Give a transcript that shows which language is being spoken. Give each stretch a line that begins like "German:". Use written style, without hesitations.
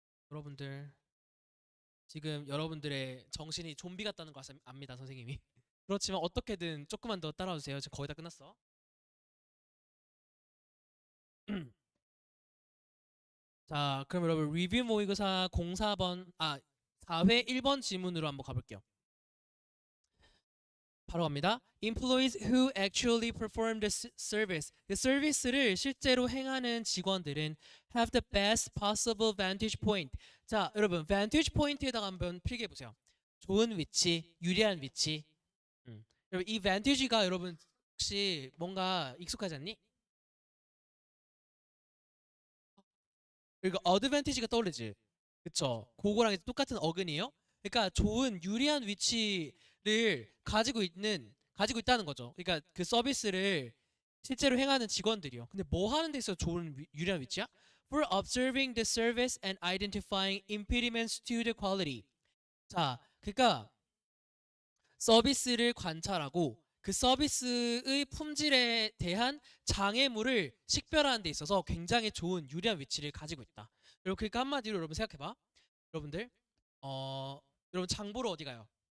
Korean: 여러분들 지금 여러분들의 정신이 좀비 같다는 거 압니다, 선생님이. 그렇지만 어떻게든 조금만 더 따라와주세요. 지금 거의 다 끝났어. 자, 그럼 여러분 리뷰 모의고사 04번 4회 1번 지문으로 한번 가볼게요. 바로 갑니다.
English: Employees who actually perform the service.
Korean: 그 서비스를 실제로 행하는 직원들은
English: have the best possible vantage point.
Korean: 자, 여러분 vantage point에다가 한번 필기해 보세요. 좋은 위치, 유리한 위치. 여러분 이 vantage가 여러분 혹시 뭔가 익숙하지 않니? 그리고 어드밴티지가 떠오르지. 그쵸? 그거랑 이제 똑같은 어근이에요. 그러니까 좋은 유리한 위치를 가지고 있다는 거죠. 그러니까 그 서비스를 실제로 행하는 직원들이요. 근데 뭐 하는 데 있어 좋은 유리한 위치야?
English: For observing the service and identifying impediments to the quality.
Korean: 자, 그러니까 서비스를 관찰하고 그 서비스의 품질에 대한 장애물을 식별하는 데 있어서 굉장히 좋은 유리한 위치를 가지고 있다. 여러분 그러니까 한마디로 여러분 생각해봐. 여러분들 어 여러분 장 보러 어디 가요?